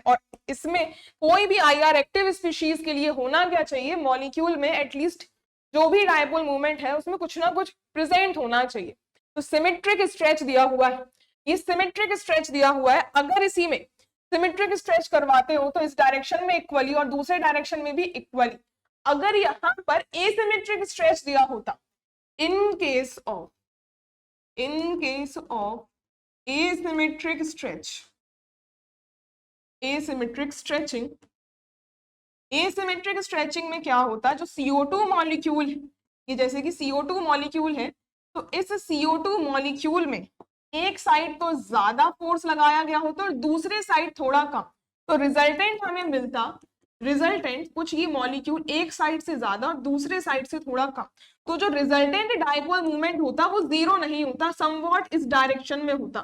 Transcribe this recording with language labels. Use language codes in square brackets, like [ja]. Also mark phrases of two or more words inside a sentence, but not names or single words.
[hi] और इसमें कोई भी [en] IR active species [hi] के लिए होना क्या चाहिए, मॉलिक्यूल में एटलीस्ट जो भी [en] dipole movement [hi] है उसमें कुछ ना कुछ प्रेजेंट होना चाहिए। तो [en] symmetric stretch [hi] दिया हुआ है, ये [en] symmetric stretch [hi] दिया हुआ है, अगर इसी में [en] symmetric stretch [hi] करवाते हो तो इस डायरेक्शन में इक्वली और दूसरे डायरेक्शन में भी इक्वली। अगर यहां पर [en] asymmetric stretch [hi] दिया होता, [en] in case of asymmetric stretch, asymmetric stretching, asymmetric stretching [hi] में क्या होता है, जो CO2 मॉलिक्यूल है, ये जैसे कि CO2 मॉलिक्यूल है, तो इस CO2 मॉलिक्यूल में एक साइड तो ज्यादा फोर्स लगाया गया होता और दूसरे साइड थोड़ा कम, तो रिजल्टेंट हमें मिलता, रिजल्टेंट कुछ ये मॉलिक्यूल एक साइड से ज्यादा और दूसरे साइड से थोड़ा कम, तो जो [en] resultant dipole movement [hi] होता वो 0 नहीं होता, समवॉट इस डायरेक्शन में होता।